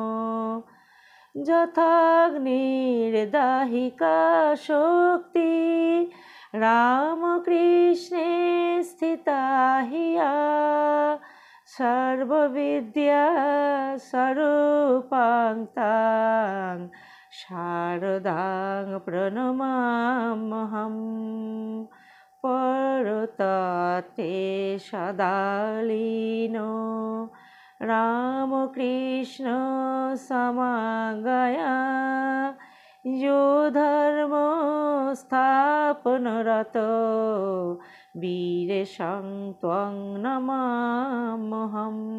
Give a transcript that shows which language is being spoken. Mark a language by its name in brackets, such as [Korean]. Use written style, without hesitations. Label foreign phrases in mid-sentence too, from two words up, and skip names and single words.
[Sanskrit] যথাগ্নির্দাহিকা শক্তি রামকৃষ্ণে স্থিতা হিয়া সর্ববিদ্যা স্বরূপাং তাং শারদাং প্রণমাম্যহম। পরততে সদালীনো রামকৃষ্ণ সমাগয়া যো ধর্ম স্থাপনরত বীরেশং ত্বং নমাম্যহম।